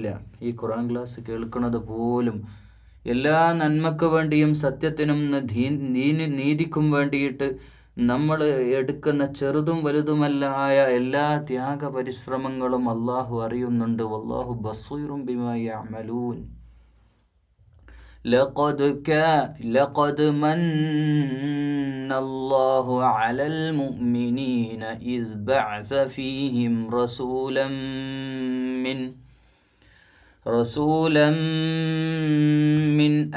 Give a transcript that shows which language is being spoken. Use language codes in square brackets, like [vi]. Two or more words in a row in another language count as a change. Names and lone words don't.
[ml] ഈ ഖുർആൻ ക്ലാസ് കേൾക്കുന്നത് പോലും എല്ലാ നന്മക്ക് വേണ്ടിയും സത്യത്തിനും നീതിക്കും വേണ്ടിയിട്ട് നമ്മൾ എടുക്കുന്ന ചെറുതും വലുതുമല്ലായ എല്ലാ ത്യാഗ പരിശ്രമങ്ങളും അള്ളാഹു അറിയുന്നുണ്ട്. [ar] والله بصير بما يعملون. لقد من الله على المؤمنين إذ بعث فيهم رسولا من